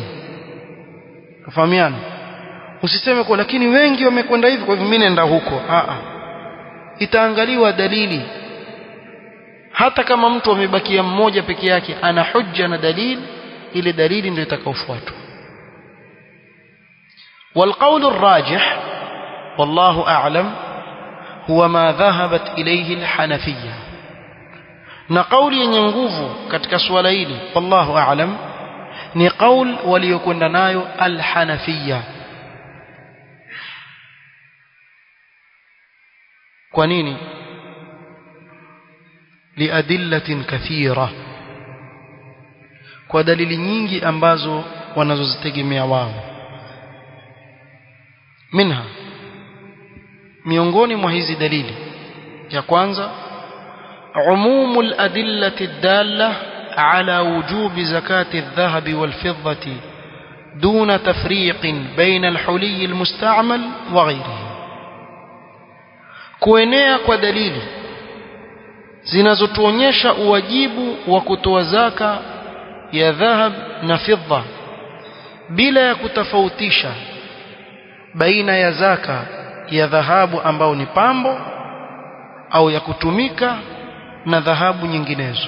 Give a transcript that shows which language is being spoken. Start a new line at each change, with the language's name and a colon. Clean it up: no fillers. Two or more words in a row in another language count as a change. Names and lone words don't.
Swahili: Tafahamiana? Usiseme kwa lakini wengi wamekwenda hivi kwa hivyo mimi nenda huko. Itaangaliwa dalili. Hata kama mtu amebakia mmoja peke yake ana hujja na dalili, ile dalili ndio itakayofuatwa.
Arabic: والقول الراجح والله أعلم هو ما ذهبت إليه الحنفية.
Swahili: na kauli yenye nguvu katika swala hili
Arabic: والله أعلم
Swahili: ni kauli waliokwenda nayo al-Hanafiyya. kwa nini?
Arabic: لأدلة كثيرة,
Swahili: kwa dalili nyingi ambazo wanazozitegemea wao.
Arabic: minha,
Swahili: miongoni mwa hizi dalili, ya kwanza
Arabic: عموم الأدلة الدالة على وجوب زكاة الذهب والفضة دون تفريق بين الحلي المستعمل وغيره.
Swahili: kuenea kwa dalili zinazotuonyesha uwajibu wa kutoa zaka ya dhahab na fidda bila ya kutofautisha baina ya zaka ya dhahabu ambao ni pambo au ya kutumika na dhahabu nyinginezo.